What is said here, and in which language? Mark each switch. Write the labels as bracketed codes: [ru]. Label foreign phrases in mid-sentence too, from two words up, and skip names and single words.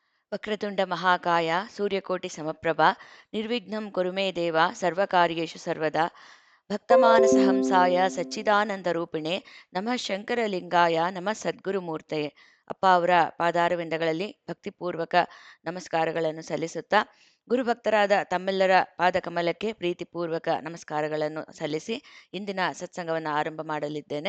[sa] ವಕ್ರತುಂಡ ಮಹಾಕಾಯ ಸೂರ್ಯಕೋಟಿ ಸಮಪ್ರಭಾ ನಿರ್ವಿಘ್ನಂ ಕುರು ಮೇ ದೇವ ಸರ್ವಕಾರ್ಯೇಷು ಸರ್ವದಾ ಭಕ್ತಮಾನಸ ಹಂಸಾಯ ಸಚ್ಚಿದಾನಂದ ರೂಪಿಣೆ ನಮಃ ಶಂಕರಲಿಂಗಾಯ ನಮಃ ಸದ್ಗುರುಮೂರ್ತಯೇ. [kn] ಅಪ್ಪ ಅವರ ಪಾದಾರವಿಂದಗಳಲ್ಲಿ ಭಕ್ತಿಪೂರ್ವಕ ನಮಸ್ಕಾರಗಳನ್ನು ಸಲ್ಲಿಸುತ್ತಾ ಗುರುಭಕ್ತರಾದ ತಮ್ಮೆಲ್ಲರ ಪಾದಕಮಲಕ್ಕೆ ಪ್ರೀತಿಪೂರ್ವಕ ನಮಸ್ಕಾರಗಳನ್ನು ಸಲ್ಲಿಸಿ ಇಂದಿನ ಸತ್ಸಂಗವನ್ನು ಆರಂಭ ಮಾಡಲಿದ್ದೇನೆ.